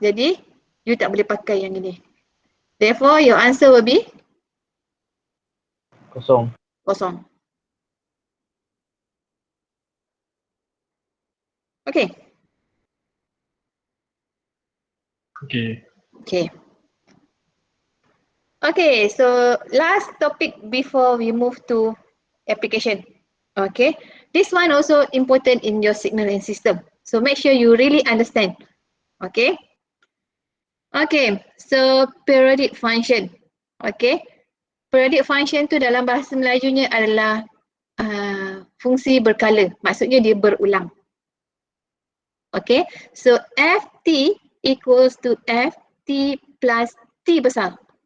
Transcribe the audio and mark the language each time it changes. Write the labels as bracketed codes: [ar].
[ms] Jadi [en] you [ms] tak boleh pakai yang ini. [en] Therefore your answer will be [ms] Kosong. kosong. [en] Okay. Okay. Okay. Okay, so last topic before we move to application. Okay, this one also important in your signaling system. So make sure you really understand. Okay. Okay, so periodic function. [ms] Okay, periodic function tu dalam bahasa Melajunya adalah fungsi berkala. Maksudnya dia berulang. [en] Okay, so Ft equals to Ft plus T besar.